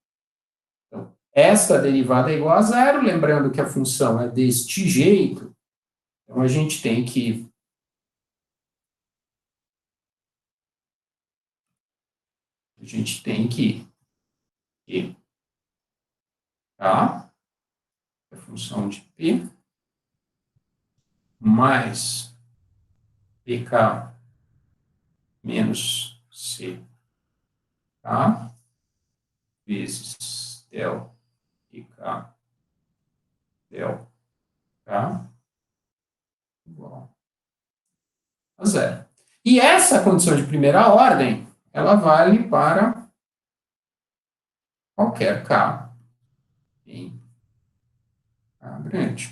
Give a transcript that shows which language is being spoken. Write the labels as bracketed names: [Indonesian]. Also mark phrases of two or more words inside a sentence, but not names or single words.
[Portuguese] Então, essa derivada é igual a zero, lembrando que a função é deste jeito, então a gente tem que tá? A função de P mais PK menos C, tá? Vezes del PK del K igual a zero. E essa condição de primeira ordem, ela vale para qualquer K em K grande.